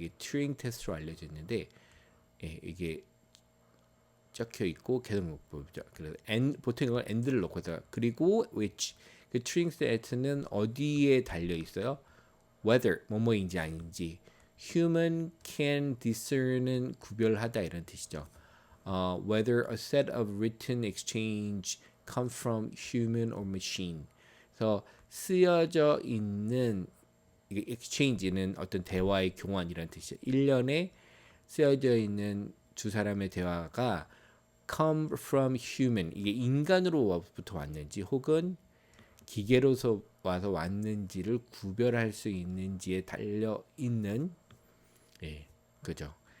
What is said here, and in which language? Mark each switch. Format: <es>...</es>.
<ko>이게 튜링 테스트로 알려져 있는데 이게 적혀 있고 계속법이죠. 그래서 보통 이걸 and를 놓고서 그리고 which 그 튜링 테스트는 어디에 달려 있어요? whether 뭐뭐인지 아닌지</ko> <en>human can discern</en> <ko>은 구별하다 이런 뜻이죠.</ko> <en>whether a set of written exchange come from human or machine.</en> <ko>그래서 쓰여져 있는 exchange는 어떤 대화의 교환이라는 뜻이죠. 1년에 쓰여져 있는 두 사람의 대화가</ko> <en>come from human,</en> <ko>이게 인간으로부터 왔는지 혹은 기계로서 와서 왔는지를 구별할 수 있는지에 달려 있는 그죠.</ko>